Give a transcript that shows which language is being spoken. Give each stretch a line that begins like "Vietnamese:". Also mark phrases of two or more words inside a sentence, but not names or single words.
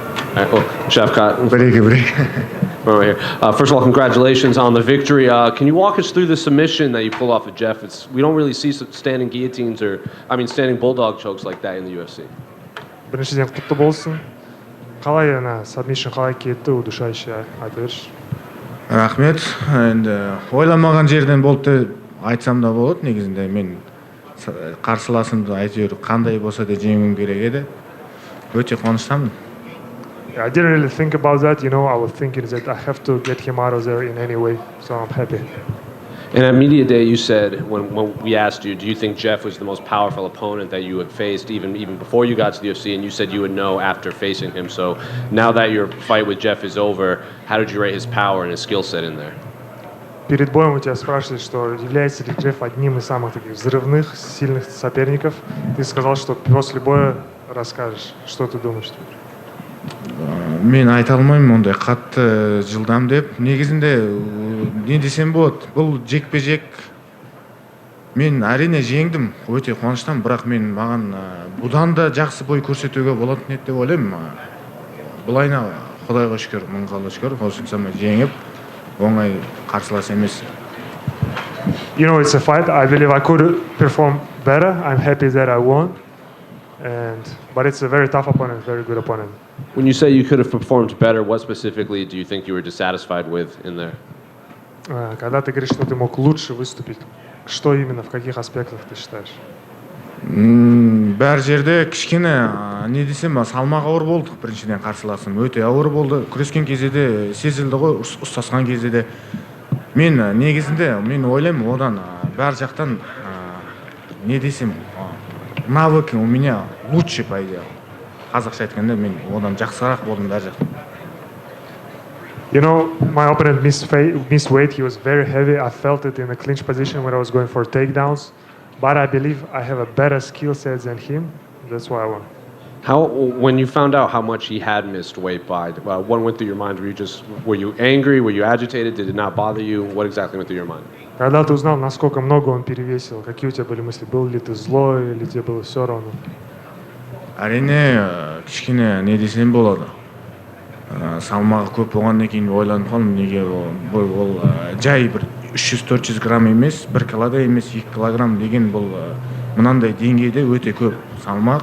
English: right, well, Shavkat, Break. right here. First of all, congratulations on the victory. Can you walk us through the submission that you pulled off of Geoff? We don't really see standing guillotines standing bulldog chokes like that in the UFC.
Kazakh: Біріншіден құтты болсын. Қалай ана submission қалай кетті, удушающий айта берші. Рахмет. Енді ойламаған жерден болды деп айтсам да болады. Негізінде мен қарсыласымды әйтеуір қандай болса да жеңуім керек еді. Өте қуаныштамын.
English: I didn't really think about that, I was thinking that I have to get him out of there in any way, so I'm happy. And at Media Day, you said, when we asked you, do you think Geoff was the most powerful opponent that you had faced, even before you got to the UFC, and you said you would know after facing him. So now that your fight with Geoff is over, how did you rate his power and his skill set in there?
Russian: Перед боем у тебя спрашивали, что является ли Geoff одним из самых таких взрывных, сильных соперников. Ты сказал, что после боя расскажешь, что ты думаешь.
Kazakh: Мен айта алмаймын ондай қатты жылдам деп. Негізінде не десем болады, бұл жекпе-жек. Мен әрине жеңдім, өте қуаныштамын, бірақ маған бұдан да жақсы бой көрсетуге болатын еді деп ойлаймын. Бұлайна Құдайға шүкір, мыңға шүкір, осыншама жеңіп, оңай қарсылас емес.
English: It's a fight. I believe I could perform better. I'm happy that I won. But it's a very tough opponent, very good opponent. When you say you could have performed better, what specifically do you think you were dissatisfied with in there?
Russian: Когда ты говоришь, что ты мог лучше выступить, что именно, в каких аспектах ты считаешь?
Kazakh: Бәр жерде кішкене, не десем, салмақ ауыр болдық біріншіден қарсыласым. Өте ауыр болды. Күрескен кезде де сезілді ғой, ұстасқан кезде де. Мен негізінде, мен ойлаймын, одан бәр жақтан, не десем,
Russian: навыки у меня лучше, по идее.
Kazakh: Қазақша айтқанда, мен одан жақсырақ болдым бәр жақтан.
English: My opponent missed weight. He was very heavy. I felt it in the clinch position when I was going for takedowns. But I believe I have a better skill set than him. That's why I won. When you found out how much he had missed weight by, what went through your mind? Were you angry? Were you agitated? Did it not bother you? What exactly went through your mind?
Russian: Когда ты узнал, насколько много он перевесил, какие у тебя были мысли? Был ли ты злой, или тебе было все равно?
Kazakh: Әрине, кішкене не десем болады. Салмағы көп болғаннан кейін ойланып қалдым, неге ол жай бір 300-400 грамм емес, 1 килода емес, 2 килограмм деген бұл мынандай деңгейде өте көп салмақ.